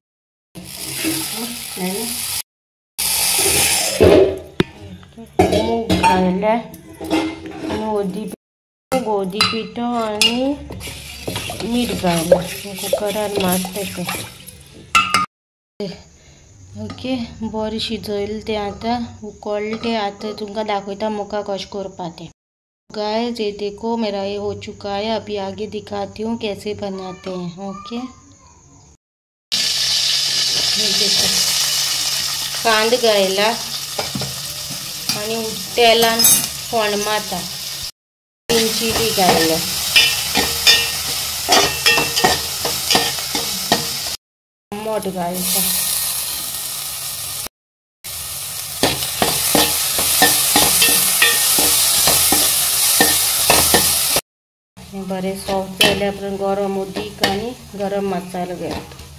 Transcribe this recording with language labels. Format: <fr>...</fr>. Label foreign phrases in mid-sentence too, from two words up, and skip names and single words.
<kok>मूग घातले आनी ओदी पीठ आनी मीठ घातलें, कुकरान मारता तें. ओके. बरें शिजयलें तें आतां उकळ्ळें तें. आतां तुमकां दाखयता मुगा कशें करपा तें.</kok> <hi>गाइस, ये देखो मेरा ये हो चुका है. अभी आगे दिखाती हूँ कैसे बनाते हैं. ओके.</hi> <kok>देखो कांदे घायला आनी तेलान फोंड मारता.</kok> <en>green chilli</en> <kok>घायला, टमाट घालता. बरें सॉफ्ट जाल्या उपरांत गरम उदीक आनी गरम मसालो घालता.</kok>